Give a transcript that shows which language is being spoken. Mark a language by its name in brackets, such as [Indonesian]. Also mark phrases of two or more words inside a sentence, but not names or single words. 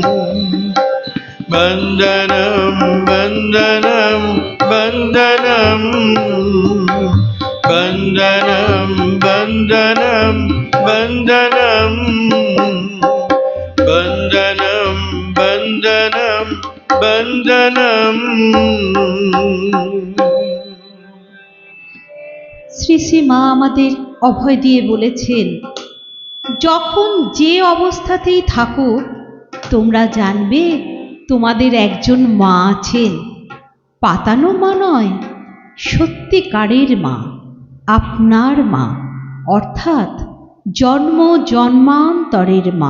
[Sanskrit] वंदनम वंदनम वंदनम, वंदनम वंदनम वंदनम, वंदनम वंदनम वंदनम। [Bangla] শ্রী শ্রী মা আমাদের অভয় দিয়ে বলেছেন, যখন যে অবস্থাতেই থাকো তোমরা জানবে তোমাদের একজন মা আছেন, পাতানো মা নয়, সত্যিকারের মা, আপনার মা, অর্থাৎ জন্ম জন্মান্তরের মা।